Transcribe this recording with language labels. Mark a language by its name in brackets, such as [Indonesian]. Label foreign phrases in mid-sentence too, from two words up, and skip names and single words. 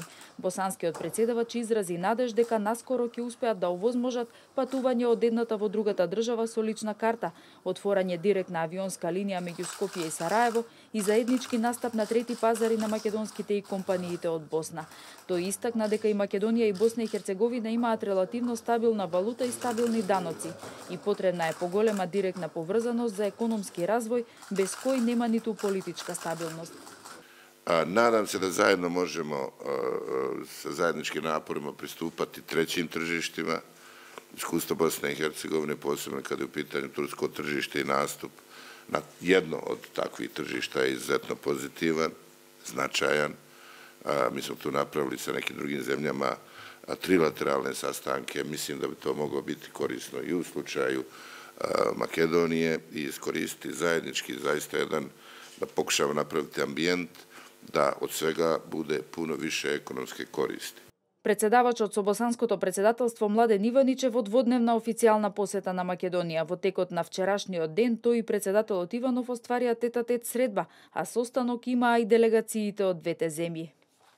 [Macedonian] Босанскиот претседавач изрази надеж дека наскоро ќе успеат да овозможат патување од едната во другата држава со лична карта, отворање директна авионска линија меѓу Скопје и Сараево и заеднички настап на трети пазари на македонските и компаниите од Босна. Тој истакна дека и Македонија и Босна и Херцеговина имаат релативно стабилна валута и стабилни даноци и потребна е поголема директна поврзаност за економски развој, без кој нема ниту политичка стабилност. [Bosnian] Надам се да заедно можемо sa zajedničkim naporima pristupati trećim tržištima. Iskustvo Bosne i Hercegovine, posebno kada je u pitanju tursko tržište i nastup na jedno od takvih tržišta je izuzetno pozitivan, značajan. Mi smo tu napravili sa nekim drugim zemljama trilateralne sastanke. Mislim da bi to moglo biti korisno i u slučaju Makedonije i iskoristiti zajednički zaista jedan, da pokušamo napraviti ambijent da od svega bude puno više ekonomske koristi. [Macedonian] Председавачот со Босанското председателство Младен Иванич е во дводневна официјална посета на Македонија. Во текот на вчерашниот ден тој и председателот Иванов остварија тет-а-тет средба, а состанок имаа и делегациите од двете земји.